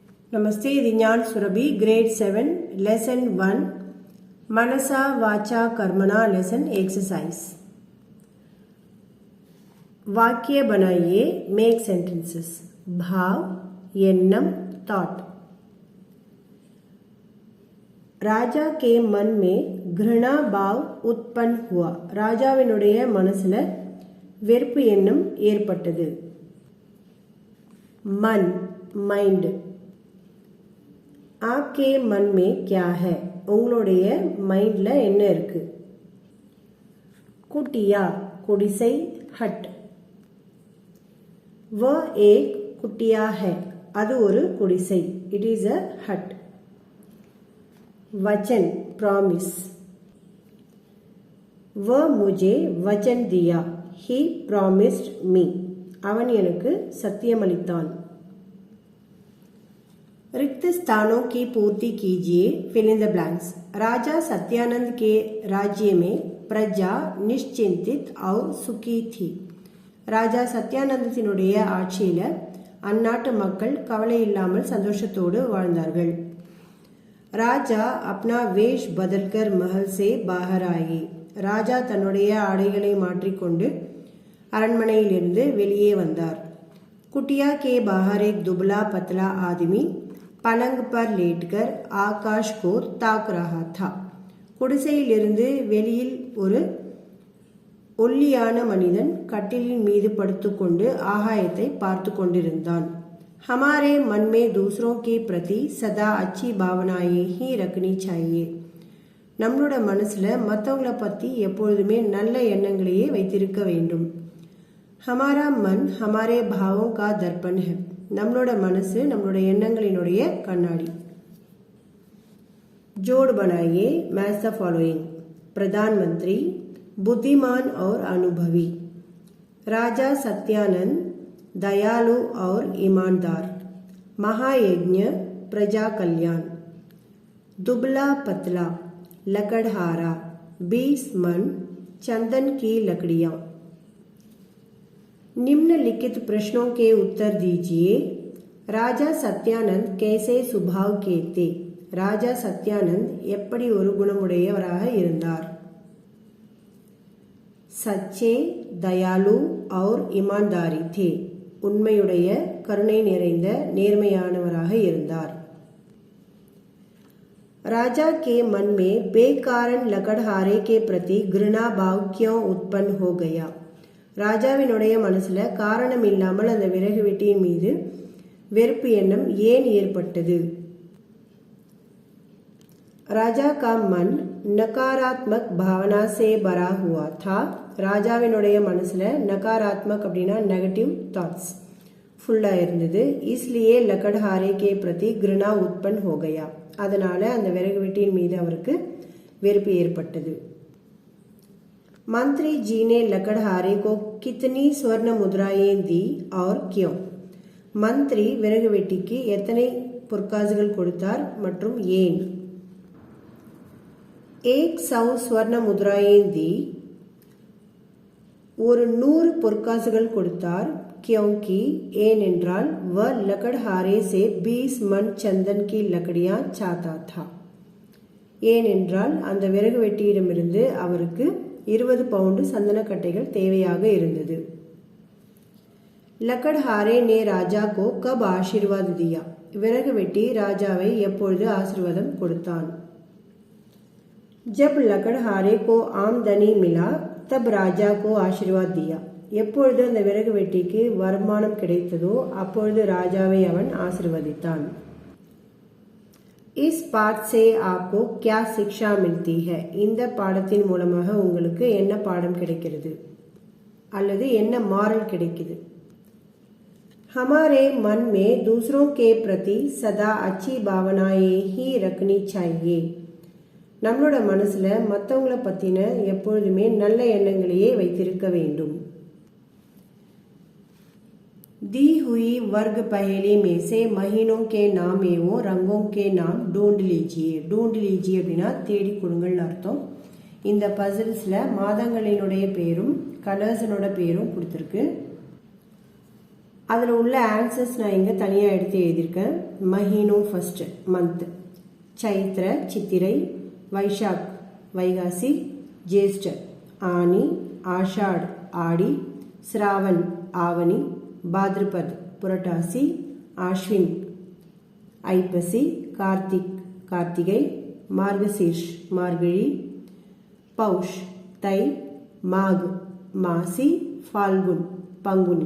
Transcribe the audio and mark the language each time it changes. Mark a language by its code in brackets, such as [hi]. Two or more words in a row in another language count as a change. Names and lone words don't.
[hi] Namaste, [en] இது ஞான் சுரபி grade 7 lesson 1 Manasa Vacha Karmana lesson exercise. [hi] वाक्य बनाइए, [en] make sentences. [hi] भाव, एन्नम, thought. राजा के मन में घृणा भाव उत्पन्न हुआ. [ta] ராஜாவினுடைய மனசுல வெறுப்பு எண்ணம் ஏற்பட்டது. [hi] मन, mind. आपके मन में क्या है? [ta] உங்களுடைய மைண்ட்ல என்ன இருக்கு? कुटिया, குடிசை, [en] हट. [hi] वह एक कुटिया है. [ta] அது ஒரு குடிசை. [en] It is a hut. [hi] वचन, promise. वह मुझे वचन दिया. [en] He promised me. [ta] அவன் எனக்கு சத்தியமளித்தான். [hi] रिक्त स्थानों की पूर्ति कीजिए, [en] fill in the blanks. [hi] राजा सत्यानंद के राज्य में प्रजा निश्चिंतित और सुखी थी. [ta] ராஜா சத்யானந்தத்தினுடைய ஆட்சியில அந்நாட்டு மக்கள் கவலை இல்லாமல் சந்தோஷத்தோடு வாழ்ந்தார்கள். [hi] ராஜா अपना वेश बदलकर महल से बाहर आए. [ta] ராஜா தன்னுடைய ஆடைகளை மாற்றிக்கொண்டு அரண்மனையிலிருந்து வெளியே வந்தார். [hi] कुटिया के बाहर एक दुबला पतला आदमी पलंग पर लेटकर आकाश को ताक रहा था. [ta] குடிசையிலிருந்து வெளியில் ஒரு ஒல்லியான மனிதன் கட்டிலின் மீது படுத்துக்கொண்டு ஆகாயத்தை பார்த்து கொண்டிருந்தான். [hi] हमारे मन में दूसरों के प्रति सदा अच्छी भावनाएं ही रखनी चाहिए. [ta] நம்மளோட மனசுல மற்றவங்கள பத்தி எப்பொழுதுமே நல்ல எண்ணங்களையே வைத்திருக்க வேண்டும். [hi] हमारा मन हमारे भावों का दर्पण है. [ta] நம்மளோட மனசு நம்மளோட எண்ணங்களினுடைய கண்ணாடி. [hi] जोड़ बनाइए, [en] match the following. [hi] प्रधानमंत्री, बुद्धिमान और अनुभवी. राजा सत्यानंद, दयालु और ईमानदार. महायज्ञ, प्रजा कल्याण. दुबला पतला, लकड़हारा. 20 मन, चंदन की लकड़ियां. निम्नलिखित प्रश्नों के उत्तर दीजिए. राजा सत्यानंद कैसे स्वभाव के थे? [ta] ராஜா சத்யானந்த் எப்படி ஒரு குணமுடையவராக இருந்தார்? [hi] सच्चे, दयालु और ईमानदारी थे. [ta] உண்மையுடைய, கருணை நிறைந்த, நேர்மையானவராக இருந்தார். [hi] राजा के मन में बेकारण लकड़हारे के प्रति घृणा भाव क्यों उत्पन्न हो गया? [ta] ராஜாவினுடைய மனசுல காரணம் இல்லாமல் அந்த விறகு வெட்டியின் மீது வெறுப்பு எண்ணம் ஏன் ஏற்பட்டது? [hi] राजा का मन नकारात्मक भावना से भरा हुआ था. [ta] ராஜாவினுடைய மனசுல நகாராத்மக் அப்படின்னா [en] negative thoughts [ta] ஃபுல்லா இருந்தது. [hi] इसलिए लकड़हारे के प्रति घृणा उत्पन्न हो गया. [ta] அதனால அந்த விறகு வெட்டியின் மீது அவருக்கு வெறுப்பு ஏற்பட்டது. [hi] मंत्री जी ने लकड़हारे को कितनी स्वर्ण मुद्राएं दी और क्यों? [ta] मंत्री விறகு வெட்டிக்கு எத்தனை பொற்காசுகள் கொடுத்தார் மற்றும் ஏன்? [hi] 100 स्वर्ण मुद्राएं दी. [ta] ஒரு 100 பொற்காசுகள் கொடுத்தார். [hi] क्योंकि ஏனென்றால் वह लकड़हारे से 20 मन चंदन की लकड़ियां चाहता था. [ta] ஏனென்றால் அந்த விறகு வெட்டியிடமிருந்து அவருக்கு 20 பவுண்டு சந்தனக்கட்டைகள் தேவையாக இருந்தது. [hi] लकड़हारे ने राजा को कब आशीर्वाद दिया? [ta] விறகு வெட்டி ராஜாவை எப்பொழுது ஆசீர்வாதம் கொடுத்தான்? [hi] जब लकड़हारे को आमदनी मिला तब राजा को आशीर्वाद दिया. [ta] எப்பொழுது அந்த விறகு வெட்டிக்கு வருமானம் கிடைத்ததோ அப்பொழுது ராஜாவை அவன் ஆசீர்வதித்தான். [hi] इस पाठ से आपको क्या शिक्षा मिलती है? [ta] இந்த பாடத்தின் மூலமாக உங்களுக்கு என்ன பாடம் கிடைக்கிறது அல்லது என்ன மாரல் கிடைக்குது? [hi] हमारे मन में दूसरों के प्रति सदा अच्छी भावनाएं ही रखनी चाहिए. [ta] நம்மளோட மனசுல மற்றவங்களை பத்தின எப்பொழுதுமே நல்ல எண்ணங்களையே வைத்திருக்க வேண்டும். [hi] दी हुई वर्ग पहेली में से महीनों के नाम एवं रंगों के नाम ढूंढ लीजिए. ढूंढ लीजिए [ta] அப்படின்னா தேடி கொடுங்கள் அர்த்தம். இந்த பசில்ஸ்ல மாதங்களினுடைய பேரும் கலர்ஸனோட பேரும் கொடுத்திருக்கு. அதில் உள்ள ஆன்சர்ஸ் நான் இங்கே தனியாக எடுத்து எழுதியிருக்கேன். மஹீனோ [en] first month, [ta] சைத்ர சித்திரை, வைஷாக் வைகாசி, ஜேஷ்ட ஆனி, ஆஷாட் ஆடி, ஸ்ராவன் ஆவணி, பாத்ரபத் புரட்டாசி, ஆஷ்வின் ஐப்பசி, கார்த்திக் கார்த்திகை, மார்கசீர்ஷ் மார்கழி, பௌஷ் தை, மாக் மாசி, ஃபால்குன் பங்குனி.